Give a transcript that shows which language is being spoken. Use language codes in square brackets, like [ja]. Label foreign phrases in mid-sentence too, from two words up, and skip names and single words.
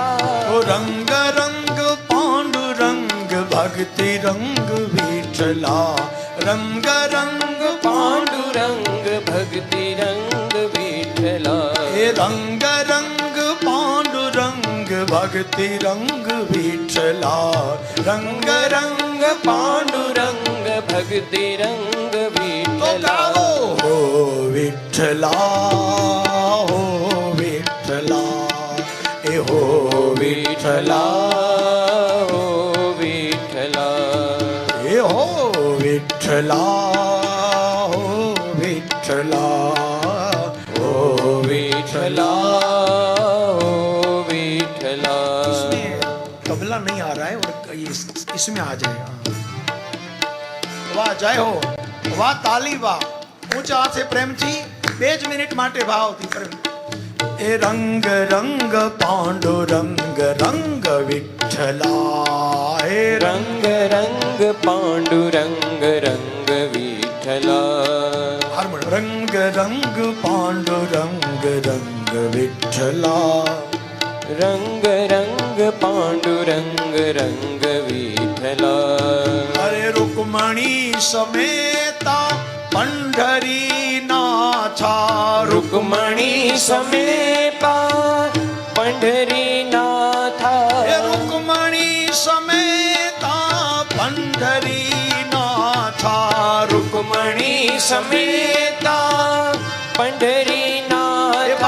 [mr] रंग रंग पांडुरंग भक्ति रंग विठ्ठला रंग रंग पांडुरंग भक्ति रंग विठ्ठला रंग रंग पांडुरंग भक्ति रंग विठ्ठला रंग रंग पांडुरंग भक्ति रंग विठ्ठला हो विठ्ठला हो विठ्ठला ए हो विठ्ठला हो विठ्ठला ए हो विठ्ठला हो विठ्ठला हो विठ्ठला हो विठ्ठला [hi] इसमें तबला नहीं आ रहा है और इसमें आ जाएगा। [gu] વાહ જય હો વાહ તાળી વાહ ઊંચા હાથ સે પ્રેમ થી 2 મિનિટ માટે ભાવ થી પ્રેમ એ [mr] रंग रंग पांडुरंग रंग विठ्ठला [gu] ए [mr] रंग रंग पांडुरंग रंग विठ्ठला रंग रंग पांडुरंग रंग विठ्ठला रंग रंग पांडुरंग रंग विठ्ठला अरे रुक्मणी समेता पंढरी नाथा रुक्मणी समेता पंढरी नाथा रुक्मणी समेता पंढरी नाथा रुक्मणी समेता पंढरी नाथा